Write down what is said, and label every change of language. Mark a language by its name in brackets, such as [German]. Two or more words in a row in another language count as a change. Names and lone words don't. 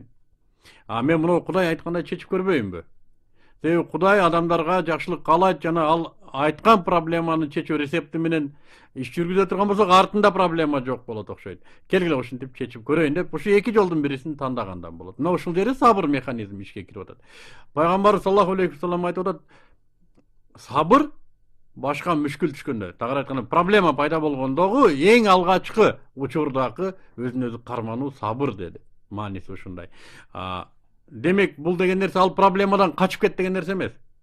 [Kyrgyz] Мен муну Кудай айткандай чечип көрбөйүнбү? Себеби Кудай адамдарга жакшылык каалайт жана ал айткан проблеманы чечүү рецепти менен иш жүргүзө турган болсок, артында проблема жок болот окшойт. Келгиле ушинтип чечип көрөйүн деп, ушу эки жолдун бирисин тандагандан болот. Мына ушул жерде сабыр механизми ишке кирип атат. Пайгамбар [Arabic] صلى الله عليه وسلم [Kyrgyz] айтып атат, сабыр башка мүшкүл түшкөндө, тагыраак айтканда проблема пайда болгондогу эң алгачкы учурдагы өзүн өзү кармануу сабыр деди. Мааниси ушундай. Демек, бул деген нерсе ал проблемадан качып кет деген нерсе эмес.